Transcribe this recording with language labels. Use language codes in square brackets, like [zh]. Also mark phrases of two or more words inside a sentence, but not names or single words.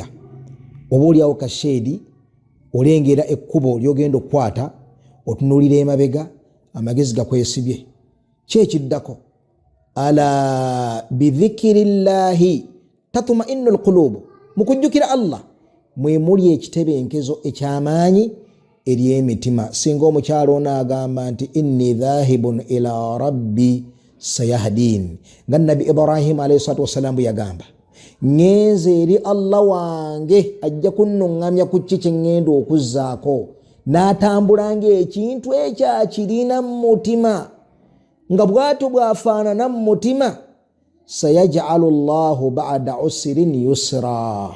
[lg] Oba oliawo kasheedi olengera ekkubo ly'ogenda okukwata, otunuulira emabega amagezi gakwesibye. [ar] Kyekiddako ألا بذكر الله تطمئن القلوب. [lg] Mu kujjukira Allah mwe muli ekitebenkezo eky'amaanyi ery'emitima. Singa omukyalo onaagamba nti [ar] إني ذاهب إلى ربي سيهدين, [lg] nga Nabi Ibrahim [ar] عليه الصلاة والسلام [lg] bwe yagamba, ngenze eri Allah wange ajja kunnuŋŋamya ku ki kye ŋŋenda okuzzaako. N'atambulanga ekintu ekyakirina mu mutima nga bw'atyo bw'afaanana mu mutima. [ar] سيجعل الله بعد عسر يسرا.